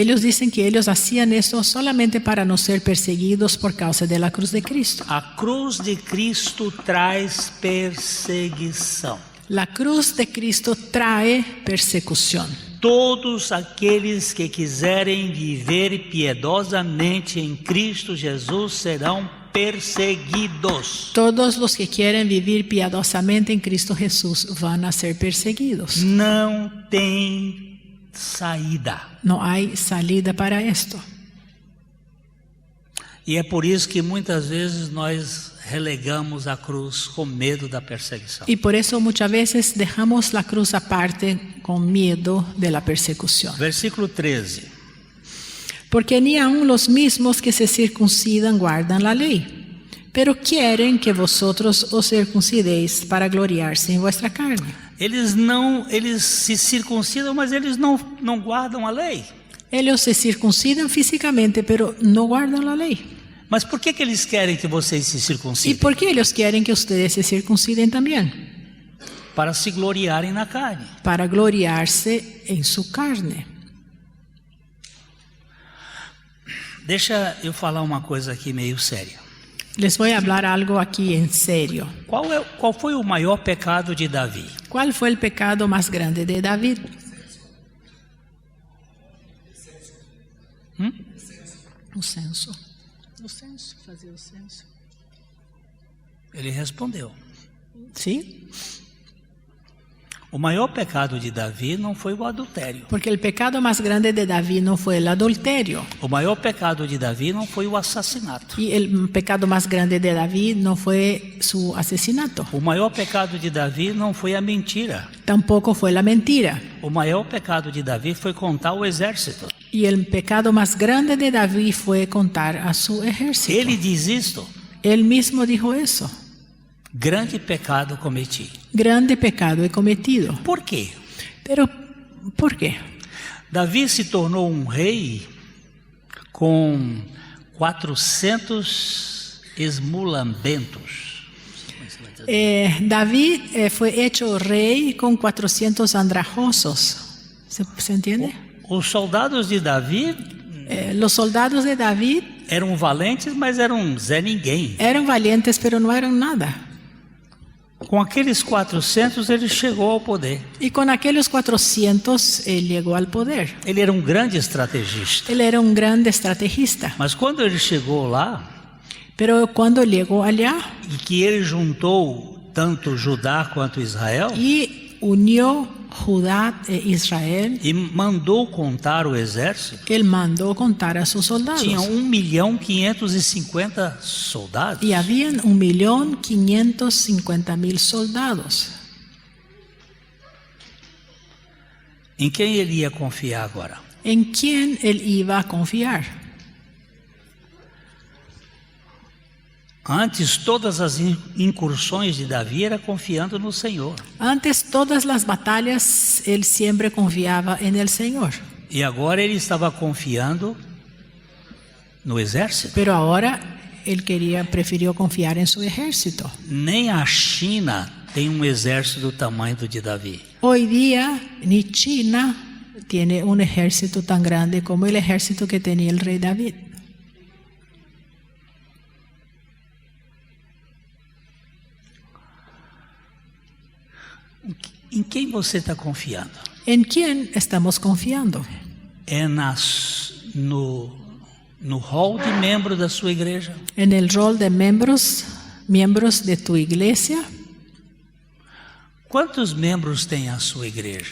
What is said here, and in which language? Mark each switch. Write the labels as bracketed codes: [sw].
[es] Y ellos dicen que ellos hacían eso solamente para no ser perseguidos por causa de la cruz de Cristo. [pt] A cruz de Cristo traz perseguição. [es] La cruz de Cristo trae persecución. [pt] Todos aqueles que quiserem viver piedosamente em Cristo Jesus serão perseguidos. [es] Todos los que quieren vivir piadosamente en Cristo Jesús van a ser perseguidos. [pt] Não tem saída. [es] No hay salida para esto. [pt] E é por isso que muitas vezes nós relegamos a cruz com medo da perseguição. [es] Y por eso muchas veces dejamos la cruz aparte con miedo de la persecución. [pt] Versículo 13. [es] Porque ni aun los mismos que se circuncidan guardan la ley, pero quieren que vosotros os circuncidéis para gloriarse en vuestra carne. [pt] Eles se circuncidam, mas eles não guardam a lei. [es] Ellos se circuncidan físicamente, pero no guardan la ley. [pt] Mas por que eles querem que vocês se [es] ¿Y [pt] circuncidem? [es] por qué ellos quieren que ustedes se circunciden también? [pt] Para se gloriarem na carne. [es] Para gloriarse en su carne. [pt] Deixa eu falar uma coisa aqui meio séria. [es] Les voy a hablar algo aquí en serio. [pt] Qual foi o maior pecado de Davi? [es] ¿Cuál fue el pecado más grande de David? [pt] O censo. O censo, fazer o censo. Ele respondeu. [es] ¿Sí? [pt] O maior pecado de Davi não foi o adultério. [es] Porque el pecado más grande de David no fue el adulterio. [pt] O maior pecado de Davi não foi o assassinato. [es] Y el pecado más grande de David no fue su asesinato. [pt] O maior pecado de Davi não foi a mentira. [es] Tampoco fue la mentira. [pt] O maior pecado de Davi foi contar o exército. [es] Y el pecado más grande de David fue contar a su ejército. [pt] Ele diz isto. [es] Él mismo dijo eso. [pt] Grande pecado cometi. [es] Grande pecado he cometido. [pt] Por quê? [es] Pero, ¿por qué? [pt] Davi se tornou um rei com 400 esmulambentos. [es] David fue hecho rey con 400 andrajosos. ¿Se entiende? [pt] Os soldados de Davi [es] Los soldados de David [pt] eram valentes, mas eram Zé Ninguém. [es] eran valientes, pero no eran nada. [pt] Com aqueles 400 ele chegou ao poder. [es] Y con aquellos 400 él llegó al poder. [pt] Ele era um grande estrategista. [es] Él era un gran estrategista. [pt] Mas quando ele chegou lá, [es] Pero cuando llegó allá [pt] e que ele juntou tanto Judá quanto Israel, [es] y unió Judá e Israel, [pt] e mandou contar o exército, [es] él mandó contar a sus soldados. [pt] tinha 1.550.000 soldados. [es] Y habían 1.550.000 soldados. [pt] Em quem ele ia confiar agora? [es] ¿En quién él iba a confiar? [pt] Antes, todas as incursões de Davi era confiando no Senhor. [es] Antes todas las batallas él siempre confiaba en el Señor. [pt] E agora ele estava confiando no exército. [es] Pero ahora él prefirió confiar en su ejército. [pt] Nem a China tem um exército do tamanho do de Davi. [es] Hoy día ni China tiene un ejército tan grande como el ejército que tenía el rey David. [pt] Em quem você está confiando? [es] ¿En quién estamos confiando? [pt] É no hall de membro da sua igreja? [es] ¿En el rol de miembros de tu iglesia? [pt] Quantos membros tem a sua igreja?